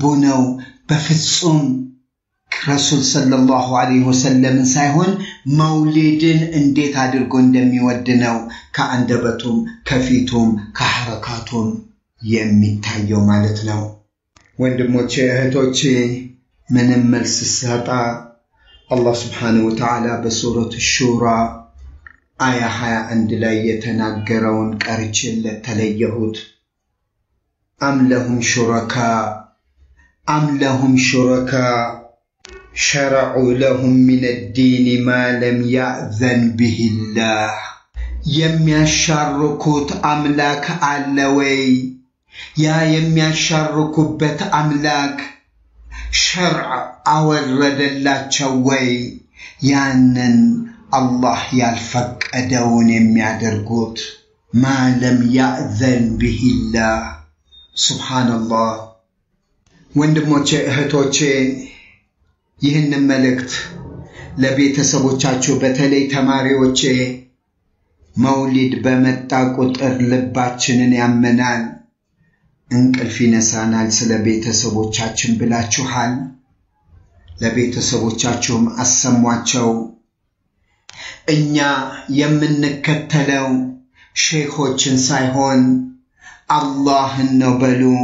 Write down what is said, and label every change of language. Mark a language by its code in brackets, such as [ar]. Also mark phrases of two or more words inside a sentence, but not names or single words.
[am] ነው። በፍጹም ረሱል [ar] صلى الله عليه وسلم [am] ሳይሆን መውሊድን እንዴት አድርጎ እንደሚወድ ነው ከአንደበቱም ከፊቱም ከሐረካቱም የሚታየው ማለት ነው። ወንድሞቼ እህቶቼ፣ ምንም መልስ ሳጣ አላህ [ar] سبحانه وتعالى [am] በሱረቱ ሹራ አያ 21 ላይ የተናገረውን ቀርቼለት ተለየሁት። [ar] أم لهم شركاء شرعوا لهم من الدين ما لم يأذن به الله [am] የሚያሻርኩት አምላክ አለ ወይ? ያ የሚያሻርኩበት አምላክ ሸርዕ አወረደላቸው ወይ? ያንን አላህ ያልፈቀደውን የሚያደርጉት [ar] ما لم يأذن به الله [am] ሱብሃንአላህ። ወንድሞቼ እህቶቼ፣ ይህንን መልእክት ለቤተሰቦቻችሁ በተለይ ተማሪዎች መውሊድ በመጣ ቁጥር ልባችንን ያመናል እንቅልፍ ይነሳናል ስለ ቤተሰቦቻችን ብላችኋል ለቤተሰቦቻችሁም አሰሟቸው እኛ የምንከተለው ሼኾችን ሳይሆን አላህን ነው በሉ